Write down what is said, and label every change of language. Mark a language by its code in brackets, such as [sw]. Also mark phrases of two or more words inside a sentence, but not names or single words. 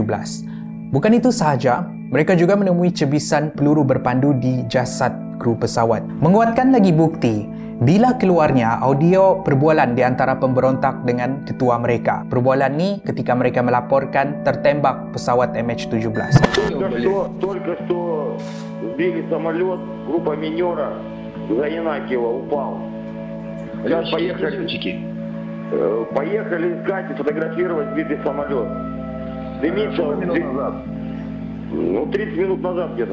[ms] Bukan itu sahaja, Mereka juga menemui cebisan peluru berpandu di jasad kru pesawat. Menguatkan lagi bukti bila keluarnya audio perbualan di antara pemberontak dengan ketua mereka. Perbualan ni ketika mereka melaporkan tertembak pesawat MH17. [ru] Только что сбили самолет, группа минера за Янакиево упал. Сейчас поехали искать и фотографировать сбитый самолет. Дымится... назад. 30 минут назад где-то.